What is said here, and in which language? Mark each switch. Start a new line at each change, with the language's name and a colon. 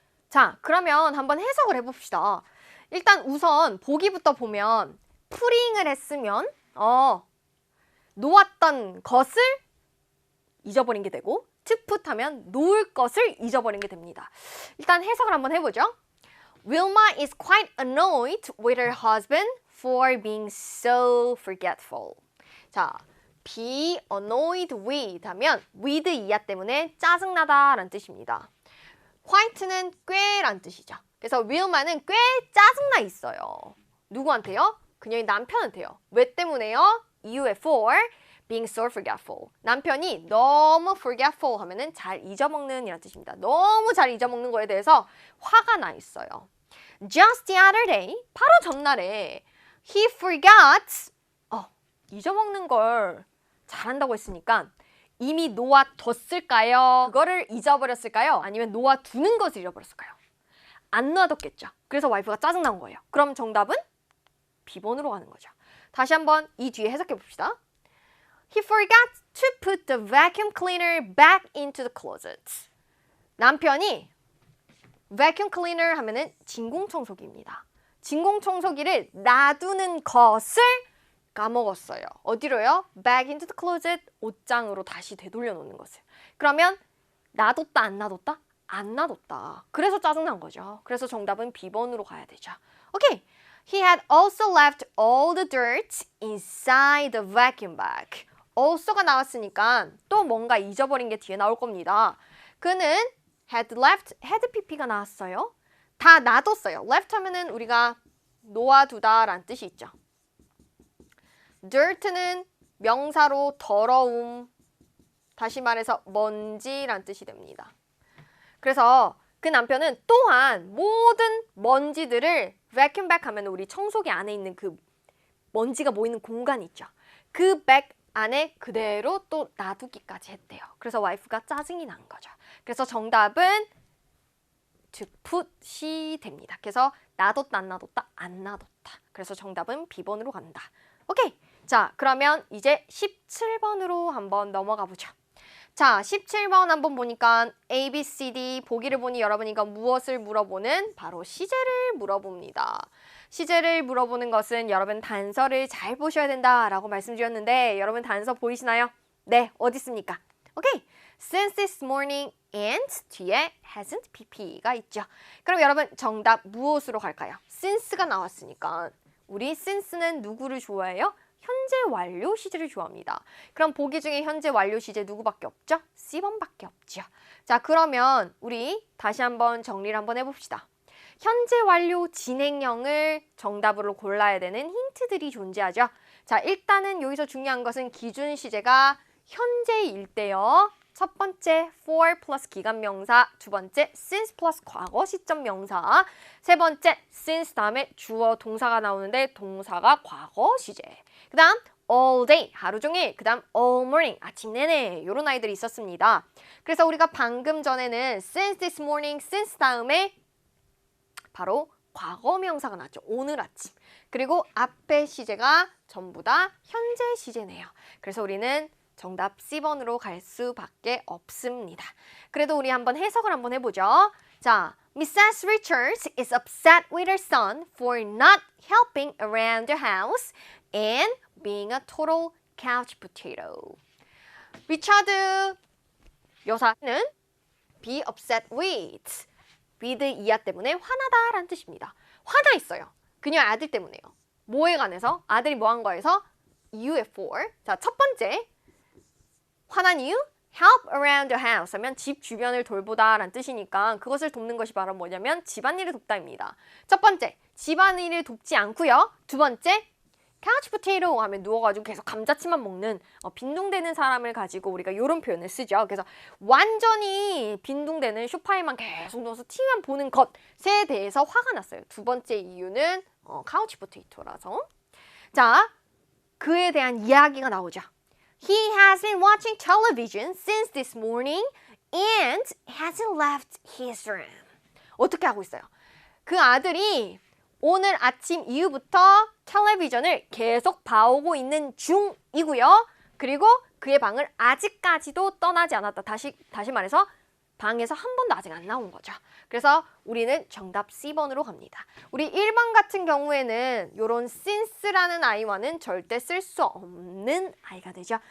Korean: 자, 그러면 한번 해석을 해봅시다. 일단 우선 보기부터 보면 풀잉을 했으면 놓았던 것을 잊어버린 게 되고 to put 하면 놓을 것을 잊어버린 게 됩니다. 일단 해석을 한번 해보죠.
English: Wilma is quite annoyed with her husband for being so forgetful.
Korean: 자,
English: be annoyed with
Korean: 하면 with 이하 때문에 짜증나다 라는 뜻입니다. quite는 꽤란 뜻이죠. 그래서 Wilma는 꽤 짜증나 있어요. 누구한테요? 그녀의 남편한테요. 왜 때문에요? 이유에
English: for being so forgetful.
Korean: 남편이 너무 forgetful 하면은 잘 잊어먹는 이라는 뜻입니다. 너무 잘 잊어먹는 거에 대해서 화가 나 있어요.
English: Just the other day,
Korean: 바로 전날에
English: he forgot.
Korean: 잊어먹는 걸 잘한다고 했으니까 이미 놓아뒀을까요? 그거를 잊어버렸을까요? 아니면 놓아두는 것을 잃어버렸을까요? 안 놔뒀겠죠. 그래서 와이프가 짜증난 거예요. 그럼 정답은 B번으로 가는 거죠. 다시 한번 이 뒤에 해석해 봅시다.
English: He forgot to put the vacuum cleaner back into the closet.
Korean: 남편이 vacuum cleaner 하면은 진공청소기입니다. 진공청소기를 놔두는 것을 까먹었어요. 어디로요?
English: Back into the closet.
Korean: 옷장으로 다시 되돌려 놓는 것을. 그러면 놔뒀다 안 놔뒀다? 안 놔뒀다. 그래서 짜증난 거죠. 그래서 정답은 B번으로 가야 되죠. 오케이.
English: He had also left all the dirt inside the vacuum bag.
Korean: also가 나왔으니까 또 뭔가 잊어버린 게 뒤에 나올 겁니다. 그는 had left, had pp가 나왔어요. 다 놔뒀어요. left 하면은 우리가 놓아두다 라는 뜻이 있죠. dirt는 명사로 더러움, 다시 말해서 먼지란 뜻이 됩니다. 그래서 그 남편은 또한 모든 먼지들을 vacuum bag 하면 우리 청소기 안에 있는 그 먼지가 모이는 공간 있죠. 그 백 안에 그대로 또 놔두기까지 했대요. 그래서 와이프가 짜증이 난 거죠. 그래서 정답은 to put이 됩니다. 그래서 놔뒀다 안 놔뒀다 안 놔뒀다. 그래서 정답은 B번으로 간다. 오케이. 자, 그러면 이제 17번으로 한번 넘어가 보죠. 자, 17번 한번 보니까 A, B, C, D 보기를 보니 여러분이 이거 무엇을 물어보는? 바로 시제를 물어봅니다. 시제를 물어보는 것은 여러분 단서를 잘 보셔야 된다라고 말씀드렸는데 여러분 단서 보이시나요? 네, 어디 있습니까? 오케이.
English: Since this morning and
Korean: 뒤에
English: hasn't pp가
Korean: 있죠. 그럼 여러분 정답 무엇으로 갈까요? since가 나왔으니까 우리 since는 누구를 좋아해요? 현재 완료 시제를 좋아합니다. 그럼 보기 중에 현재 완료 시제 누구밖에 없죠? C번밖에 없죠. 자, 그러면 우리 다시 한번 정리를 한번 해봅시다. 현재 완료 진행형을 정답으로 골라야 되는 힌트들이 존재하죠. 자, 일단은 여기서 중요한 것은 기준 시제가 현재일 때요. 첫 번째 for 플러스 기간명사, 두 번째 since 플러스 과거 시점 명사, 세 번째 since 다음에 주어 동사가 나오는데 동사가 과거 시제. 그 다음 all day 하루 종일, 그 다음 all morning 아침 내내 이런 아이들이 있었습니다. 그래서 우리가 방금 전에는
English: since this morning,
Korean: since 다음에 바로 과거 명사가 나왔죠. 오늘 아침. 그리고 앞에 시제가 전부 다 현재 시제네요. 그래서 우리는 정답 C번으로 갈 수밖에 없습니다. 그래도 우리 한번 해석을 한번 해보죠. 자, Mrs.
English: Richards is upset with her son for not helping around the house and being a total couch potato.
Korean: 리차드 여사는
English: be upset with
Korean: 이하 때문에 화나다라는 뜻입니다. 화나 있어요. 그녀 아들 때문에요. 뭐에 관해서? 아들이 뭐 한 거에서? 이유에 for. 자, 첫 번째 화난 이유?
English: help around the house
Korean: 하면 집 주변을 돌보다 라는 뜻이니까 그것을 돕는 것이 바로 뭐냐면 집안일을 돕다입니다. 첫 번째, 집안일을 돕지 않고요. 두 번째, couch potato 하면 누워가지고 계속 감자칩만 먹는 빈둥대는 사람을 가지고 우리가 이런 표현을 쓰죠. 그래서 완전히 빈둥대는 소파에만 계속 누워서 TV만 보는 것에 대해서 화가 났어요. 두 번째 이유는 couch potato라서. 자, 그에 대한 이야기가 나오죠.
English: He has been watching television since this morning and hasn't left his room.
Korean: 어떻게 하고 있어요? 그 아들이 오늘 아침 이후부터 텔레비전을 계속 봐오고 있는 중이고요. 그리고 그의 방을 아직까지도 떠나지 않았다. 다시 말해서 방에서 한 번도 아직 안 나온 거죠. 그래서 우리는 정답 C번으로 갑니다. 우리 1번 같은 경우에는 이런 since라는 아이와는 절대 쓸 수 없는 아이가 되죠.